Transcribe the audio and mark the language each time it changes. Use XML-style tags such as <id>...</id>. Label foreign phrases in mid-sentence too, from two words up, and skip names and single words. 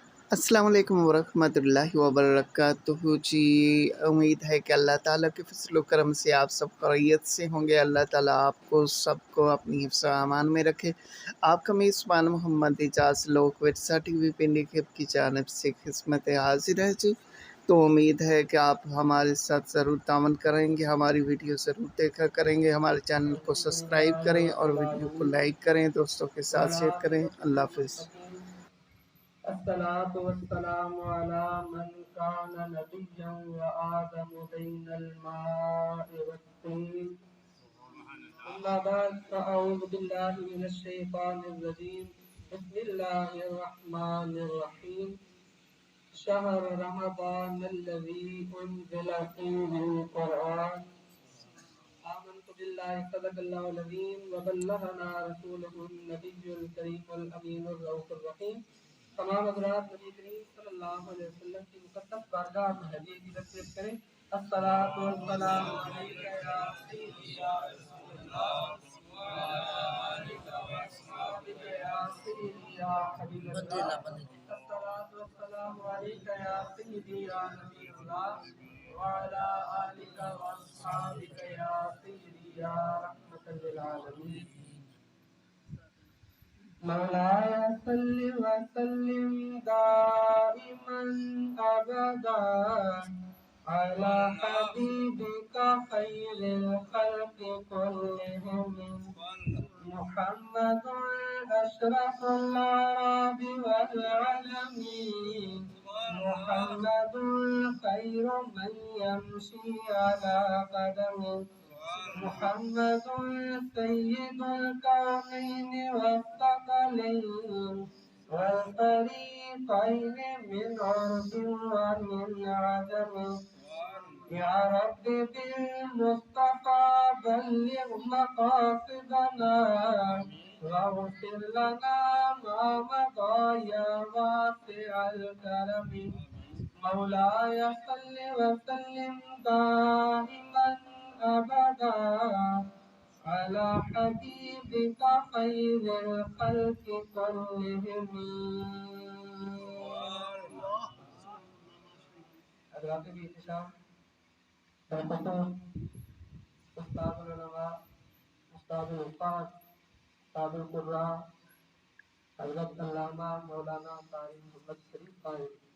<ar>السلام عليكم ورحمة الله وبركاته جی.</ar> <ur>امید ہے کہ اللہ تعالیٰ کے فضل و کرم سے آپ سب خیریت سے ہوں گے. اللہ تعالیٰ آپ کو سب کو اپنی حفظ و امان میں رکھے. آپ کا میزبان محمد اعجاز لوگ ورثہ ٹی وی پنڈی کھیپ کی جانب سے خدمت حاضر ہے جی. تو امید ہے کہ آپ ہمارے ساتھ ضرور تعاون کریں گے، ہماری ویڈیو ضرور دیکھا کریں گے، ہمارے چینل کو سبسکرائب کریں اور ویڈیو کو لائک کریں، دوستوں کے ساتھ شیئر کریں. اللہ حافظ.</ur> <ar>الصلاة والسلام على من كان نبيا وآدم بين الماء والطين. أما بعد فأعوذ بالله من الشيطان الرجيم. بسم الله الرحمن الرحيم. شهر رمضان الذي أنزل فيه القرآن. آمنت بالله صدق الله العظيم وبلغنا رسوله النبي الكريم الأمين الرؤوف الرحيم.</ar> <ur>تمام حضرات نبی کریم</ur> <ar>صلى الله عليه وسلم</ar> <ur>کی مقدس بارگاہ میں ہدیے کی تصویر کریں.</ur> <ar>الصلاة والسلام عليك يا سيدي يا رسول الله وعلى آلك وأصحابك يا سيدي يا حبيب الله. الصلاة والسلام عليك يا سيدي يا نبي الله وعلى آلك وأصحابك يا سيدي يا رحمة للعالمين. مولاي صل وسلم دائما أبدا على حبيبك خير الخلق كلهم محمد أشرف العرب والعالمين محمد خير من يمشي على قدم محمد سيد الكونين والثقلين والفريقين من عرب ومن عجم. يا رب بالمصطفى بلغ مقاصدنا واغفر لنا ما مضى يا واسع الكرم. مولاي صل وسلم دائما أبدا على حبيبك خير الخلق كلهم.</ar> <ur>حضرات بھی احتشام استاذ العلماء، استاذ الاستاذ، استاذ القراء، حضرت علامہ مولانا قاری محمد شریف صاحب,</ur>